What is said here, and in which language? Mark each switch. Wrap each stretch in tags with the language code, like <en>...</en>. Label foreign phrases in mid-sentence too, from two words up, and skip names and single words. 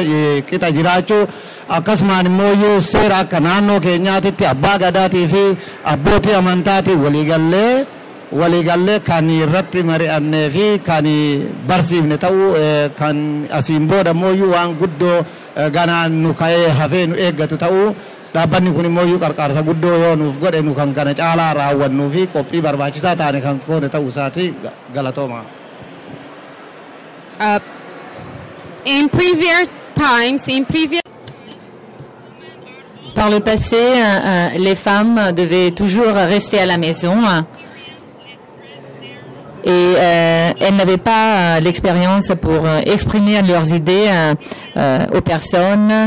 <om>qixa jiraachuu akkasumaan immoo seera akka naannoo keenyaatitti abbaa gadaatii fi abbootii amantaatii waliigallee kan irratti mari'annee fi kan barsiifne ta'uu kan asiin booda immoo waan guddoo ganaan nu ka'ee hafee nu eeggatu ta'uu dhaabbanni kun immoo qarqaarsa guddoo yoo nuuf godhe nu kan kana caalaa raawwannuu fi qophii barbaachisaa taane kan koone ta'uu isaati galatooma.</om> <fr>Par le passé, les femmes devaient toujours rester à la maison et elles n'avaient pas l'expérience pour exprimer leurs idées aux personnes.</fr>